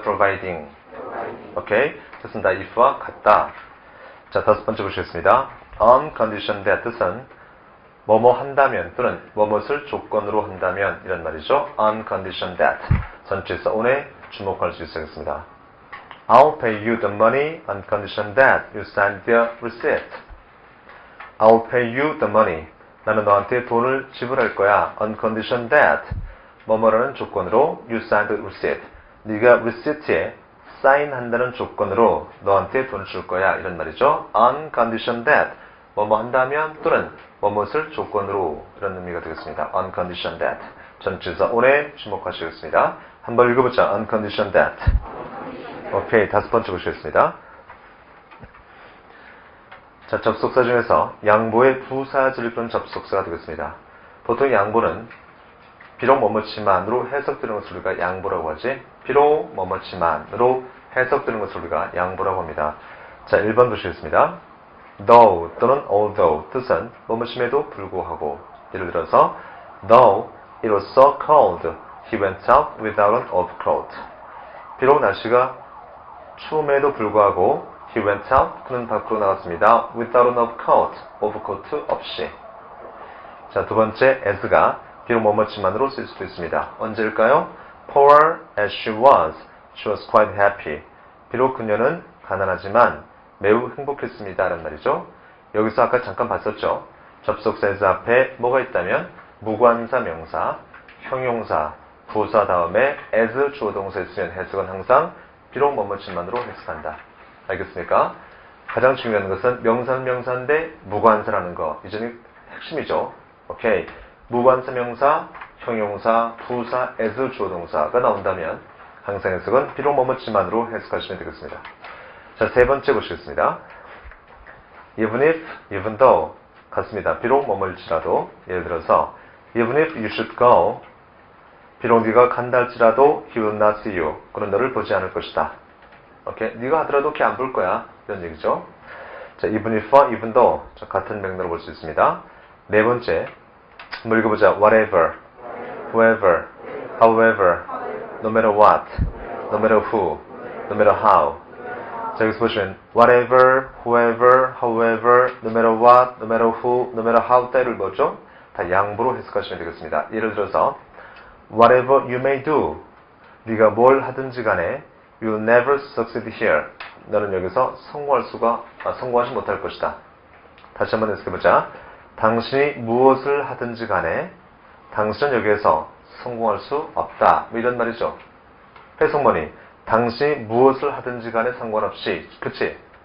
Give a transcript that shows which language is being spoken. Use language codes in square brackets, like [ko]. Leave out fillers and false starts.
[ko] providing. 오케이? 뜻은 다 if와 같다. 자, 다섯 번째 보시겠습니다. on condition that 뜻은 뭐뭐 한다면 또는 뭐뭇을 조건으로 한다면 이런 말이죠. [en] on condition that. [ko] 전체에서 on에 주목할 수 있겠습니다. [en] I'll pay you the money on condition that you sign the receipt. I'll pay you the money. [ko] 나는 너한테 돈을 지불할 거야. [en] On condition that. [ko] 뭐뭐라는 조건으로 you sign the receipt. 네가 receipt에 사인한다는 조건으로 너한테 돈을 줄 거야. 이런 말이죠. On condition that. 뭐뭐 한다면 또는 뭐뭇을 조건으로 이런 의미가 되겠습니다. [en] On condition that. [ko] 전체에서 on에 주목하시겠습니다. 한번 읽어보자. On condition that. 오케이. 다섯 번째 보시겠습니다. 자, 접속사 중에서 양보의 부사절을 끈 접속사가 되겠습니다. 보통 양보는 비록 뭐뭐지만으로 해석되는 것을 우리가 양보라고 하지. 비록 뭐뭐지만으로 해석되는 것을 우리가 양보라고 합니다. 자, 1번 보시겠습니다. though 또는 although 뜻은 뭐뭐심에도 불구하고. [en] 예를 들어서 though it was so cold, he went out without an overcoat. [ko] 비록 날씨가 추움에도 불구하고 he went out, 그는 밖으로 나갔습니다. [en] without an overcoat, overcoat 없이. [ko] 자, 두 번째 as가 비록 뭐뭐지만으로 쓸 수도 있습니다. 언제일까요? [en] poor as she was quite happy. [ko] 비록 그녀는 가난하지만 매우 행복했습니다. 라는 말이죠. 여기서 아까 잠깐 봤었죠. 접속사 as 앞에 뭐가 있다면 무관사 명사, 형용사, 부사 다음에 as 주어 동사 있으면 해석은 항상 비록 뭐뭐지만으로 해석한다. 알겠습니까? 가장 중요한 것은 명사는 명사인데 무관사라는 거. 이 점이 핵심이죠. 오케이. 무관사 명사, 형용사, 부사, as 주어 동사가 나온다면 항상 해석은 비록 뭐뭐지만으로 해석하시면 되겠습니다. 자, 세 번째 보시겠습니다. [en] even if, even though 같습니다. [ko] 비록 뭐뭐일지라도. [en] 예를 들어서 even if you should go, 비록 네가 간다 할지라도 he will not see you. [ko] 그는 너를 보지 않을 것이다. 오케이? 네가 하더라도 걔 안 볼 거야. 이런 얘기죠. 자, even if와 even though 자, 같은 맥락으로 볼 수 있습니다. 네 번째 한번 읽어보자. [en] whatever, whoever, however, no matter what, no matter who, no matter how. 자, 여기서 보시면 whatever, whoever, however, no matter what, no matter who, no matter how 때를 뭐죠? [ko] 다 양보로 해석하시면 되겠습니다. [en] 예를 들어서 whatever you may do, 네가 뭘 하든지 간에 you will never succeed here. [ko] 너는 여기서 성공하지 못할 것이다. 다시 한번 해석해보자. 당신이 무엇을 하든지 간에 당신은 여기에서 성공할 수 없다. 뭐 이런 말이죠. 해석문이 당신이 무엇을 하든지 간에 상관없이, 그치?